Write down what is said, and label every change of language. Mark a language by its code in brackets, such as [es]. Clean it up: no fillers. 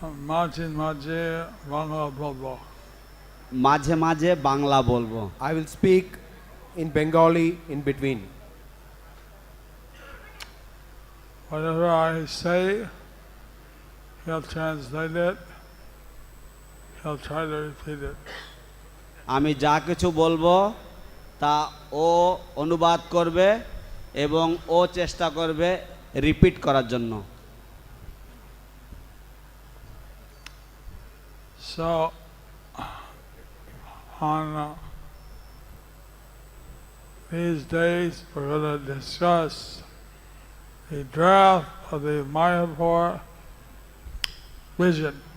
[bn] মাঝে মাঝে বাংলা বলবো। মাঝে মাঝে বাংলা বলবো। [en] I will speak in Bengali in between. Whatever I say, he'll translate it. He'll try to repeat it. [bn] আমি যা কিছু বলবো তা ও অনুবাদ করবে এবং ও চেষ্টা করবে রিপিট করার জন্য। [en] So, on these days, we're going to discuss the draft of the Mayapur vision.